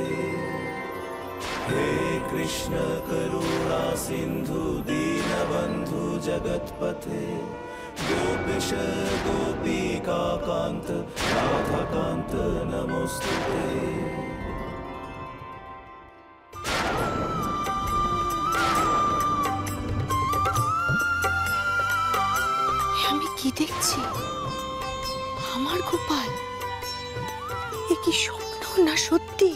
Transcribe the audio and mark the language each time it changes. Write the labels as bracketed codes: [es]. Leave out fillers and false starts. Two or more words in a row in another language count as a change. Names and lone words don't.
[sa] हे कृष्ण करुणा सिंधु दीनबंधु जगत्पथे गोपीश गोपिका कांत राधाकांत नमोस्तुते। [bn] কি দেখছি? আমার গোপাল, এ কি স্বপ্ন না সত্যি?